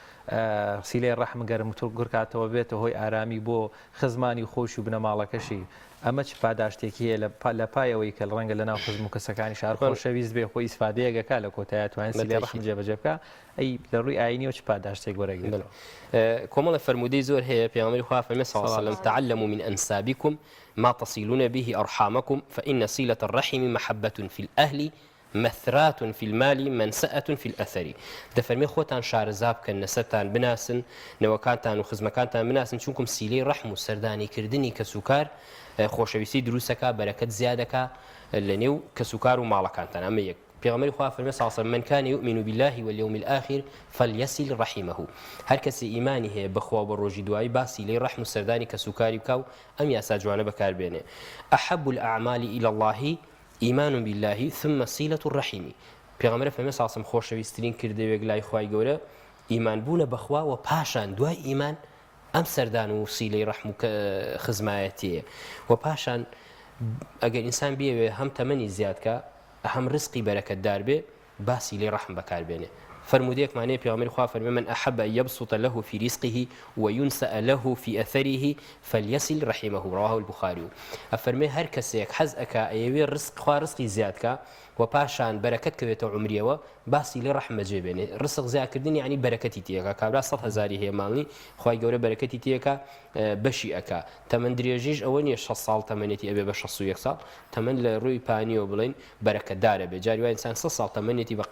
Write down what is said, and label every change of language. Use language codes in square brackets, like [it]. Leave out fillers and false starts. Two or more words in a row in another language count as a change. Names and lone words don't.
[ckb] سیلەی ڕەحم گەرم و گورکاتەوە بێتە هۆی ئارامی بۆ خزمانی خۆش و بنەماڵەکەشی ئەمە چ پاداشتێکی هەیە لە پایەوەی کە ڕەنگە لە ناو خزم و کەسەکانی شار خۆشەویست بێ خۆی ئیسفادەیەکەکە لە کۆتایە توانین سیلەی ڕەحم جێبەجێ بکە ئەی لە ڕووی ئاینیەوە چ پاداشتێک وەرەگرێت کۆمەڵە فرمودەی زۆر هەیە پێغەمبەری خوا فەرمێ [ar] صلی الله علیه و سلم تعلموا من أنسابكم ما تصلون به أرحامكم فإن صلة الرحم محبة في الأهل مثرات في المال منسأة في الأثر دەفەرمێ [ckb] خۆتان شارەزا بکەن نەسەتان بناسن نەوەکانتان و خزمەکانتان بناسن چونکم سیلەی ڕەحم و سەردانیکردنی کەسوکار خۆشەویستی دروستەکە بەرەکەت زیادەکە لە نێو کەسوکار و ماڵەکانتان ئەمە یەک پێغەمبەری خوا فەرمێ [ar] صلی الله علیه و سلم من كان يؤمن بالله واليوم الآخر فليصل رحمه [ckb] هەر کەسی ئیمانی هەیە بەخوا بە ڕۆژی دوایی با سیلەی ڕەحم و سەردانی کەسوکاری بکە و ئەم یاسا جوانە بەکاربێنێ [ar] أحب الأعمال إلى الله إيمان بالله ثم صلة الرحم [ckb] پێغەمبەر فەرمێ [ar] صلی الله علیه و سلم [ckb] خۆشەویستترین کردەوەک لای خوای گەورە ئیمان بوونە بەخوا و پاشان دوای ئیمان ئەم سەردان و سیلەی ڕەحم و خزمایەتیە و پاشان ئەگەر ئینسان بێوێ هەم تەمەنی زیادکە هەم ڕزقی بەرەکەتدار بێ با سیلەی ڕەحم بەکاربێنێ فرمودەیەکمانەیە پێغەمبەری خوا فەرمێ [ar] من أحب أن يبسط له في رزقه وينسأ له في أثره فليصل رحمه رواه البخاري [ckb] أفرمي هر کەسێک حەز ئەکا ئەیەوێ ڕزق خوا ڕزقی زیادکە و پاشان بەرەکەت کەوێتەوە عمریەوە باسی لێ ڕەحمە جێبێنێ ڕزق زیادکردنی یعنی بەرەکەتی تێکە کابرا 100,000 هەیە ماڵی خوای گەورە بەرەکەتی تێکە بەشی ئەکا تەمەن درێژیش ئەوە نییە 6 ساڵ تەمەنێتی ئەبێ بە 61 ساڵ تەمەن لە ڕووی پانیەوە بڵێن بەرەکەتدارە بێ جاری وای ئینسان 6 ساڵ تەمەنێتی بەقەی